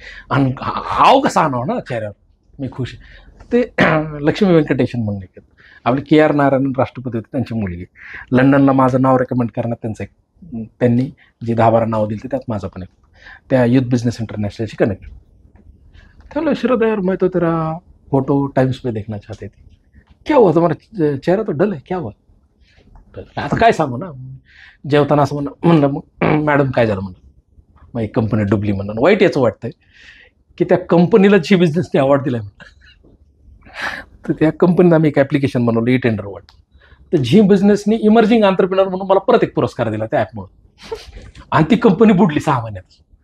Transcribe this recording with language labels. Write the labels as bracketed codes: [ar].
[mr] आणि हाव कसा आणावं ना चेहऱ्यावर, मी खुश आहे. ते लक्ष्मी व्यंकटेशन म्हणून आपले KR नारायण राष्ट्रपती होते, त्यांची मुलगी. लंडनला माझं नाव रेकमेंड करण्यात त्यांनी जे 10-12 नाव दिली त्यात माझं पण एक, त्या युथ बिजनेस इंटरनॅशनलशी कनेक्ट. [hi] त्याला शरद यार मैं तो तेरा फोटो टाइम्स पे देखना चाहते थे. क्या हुआ तुम्हारा चेहरा तो डल है, क्या हुआ? [mr] आता काय सांगू ना. जेवताना असं म्हणलं मग मॅडम काय झालं म्हणलं, मग एक कंपनी डुबली म्हणून. वाईट याचं वाटतंय की त्या कंपनीला जी बिझनेसने अवॉर्ड दिला म्हणलं, तर त्या कंपनीला आम्ही एक ॲप्लिकेशन बनवलं ई टेंडरवर. तर झी बिझनेसनी इमर्जिंग एंटरप्रेन्योर म्हणून मला परत एक पुरस्कार दिला त्या ॲपमुळे, आणि ती कंपनी बुडली 6 महिन्यात.